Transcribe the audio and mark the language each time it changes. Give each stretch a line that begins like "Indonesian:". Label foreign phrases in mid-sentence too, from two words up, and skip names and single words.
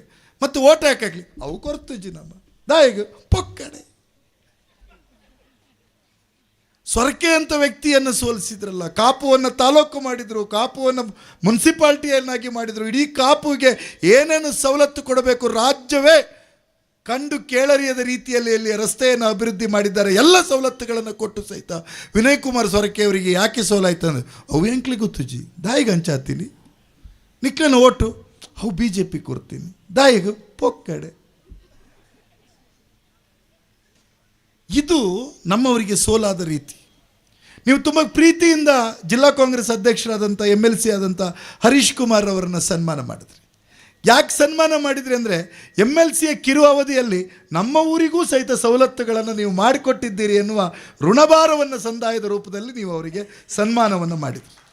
Kannada: ಮತ್ತು ಓಟ್ ಹಾಕಲಿ
Tulu: ಅವು ಕೊರ್ತುಜಿ ನಮ್ಮ ದಾಯಿಗೆ ಪೊಕ್ಕಡೆ
Kannada: ಸೊರಕೆ ಅಂತ ವ್ಯಕ್ತಿಯನ್ನು ಸೋಲಿಸಿದ್ರಲ್ಲ, ಕಾಪುವನ್ನು ತಾಲೂಕು ಮಾಡಿದರು, ಕಾಪುವನ್ನು ಮುನ್ಸಿಪಾಲ್ಟಿಯನ್ನಾಗಿ ಮಾಡಿದರು. ಇಡೀ ಕಾಪುಗೆ ಏನೇನು ಸವಲತ್ತು ಕೊಡಬೇಕು ರಾಜ್ಯವೇ ಕಂಡು ಕೇಳರಿಯದ ರೀತಿಯಲ್ಲಿ ಅಲ್ಲಿ ರಸ್ತೆಯನ್ನು ಅಭಿವೃದ್ಧಿ ಮಾಡಿದ್ದಾರೆ. ಎಲ್ಲ ಸವಲತ್ತುಗಳನ್ನು ಕೊಟ್ಟು ಸಹಿತ ವಿನಯ್ ಕುಮಾರ್ ಸೊರಕೆ ಅವರಿಗೆ ಯಾಕೆ ಸೋಲಾಯ್ತು ಅಂದರೆ
Tulu: ಅವು ಎಂಕ್ಲಿ ಗೊತ್ತುಜಿ ದಾಯಿಗೆ ಹಂಚಾತೀನಿ ನಿಕ್ಲನ ಓಟು ಅವು BJP ಕೊಡ್ತೀನಿ ದಾಯಿಗೆ ಪೊಕ್ಕಡೆ.
Kannada: ಇದು ನಮ್ಮವರಿಗೆ ಸೋಲಾದ ರೀತಿ. ನೀವು ತುಂಬ ಪ್ರೀತಿಯಿಂದ ಜಿಲ್ಲಾ ಕಾಂಗ್ರೆಸ್ ಅಧ್ಯಕ್ಷರಾದಂಥ MLC ಆದಂಥ ಹರೀಶ್ ಕುಮಾರ್ ಅವರನ್ನು ಸನ್ಮಾನ ಮಾಡಿದ್ರಿ. ಯಾಕೆ ಸನ್ಮಾನ ಮಾಡಿದ್ರಿ ಅಂದರೆ MLCಯ ಕಿರು ಅವಧಿಯಲ್ಲಿ ನಮ್ಮ ಊರಿಗೂ ಸಹಿತ ಸವಲತ್ತುಗಳನ್ನು ನೀವು ಮಾಡಿಕೊಟ್ಟಿದ್ದೀರಿ ಎನ್ನುವ ಋಣಭಾರವನ್ನು ಸಂದಾಯದ ರೂಪದಲ್ಲಿ ನೀವು ಅವರಿಗೆ ಸನ್ಮಾನವನ್ನು ಮಾಡಿದ್ರಿ.